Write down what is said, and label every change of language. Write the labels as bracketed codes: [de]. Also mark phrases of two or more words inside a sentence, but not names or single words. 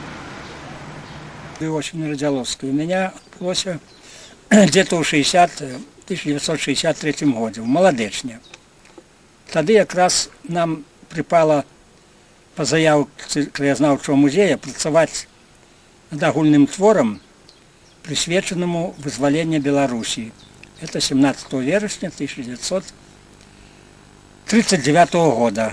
[ru] Очень Радзялоўская. У меня после где-то в 60 1963 годзе, у Маладэчне. [be] Тады якраз нам прыпала па заявцы краязнаўчага музея працаваць над агульным творам, прысвечанаму вызваленню Беларусі. Это 17 верасня 1939 года.